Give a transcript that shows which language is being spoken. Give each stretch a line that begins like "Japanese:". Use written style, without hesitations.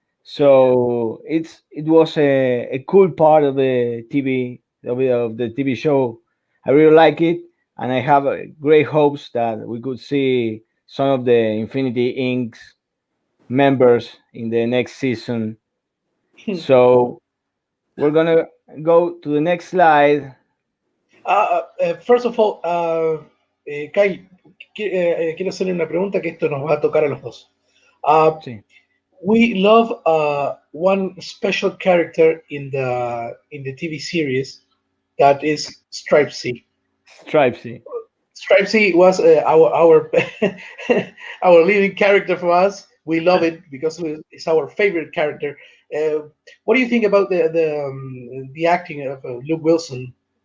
English: So it was a cool part of the TV show. I really like it, and I have great hopes that we could see some of the Infinity Inc.'s members in the next season. So we're gonna go to the next slide. First of all,
Spanish: Kyle, quiero hacerle una pregunta que esto nos va a tocar a los dos. Sí.
English: We love one special character in the TV series, that is Stripesy. Stripesy. Stripesy was our our leading character for us. We love it because it's our favorite character. What do you think about the acting of Luke Wilson?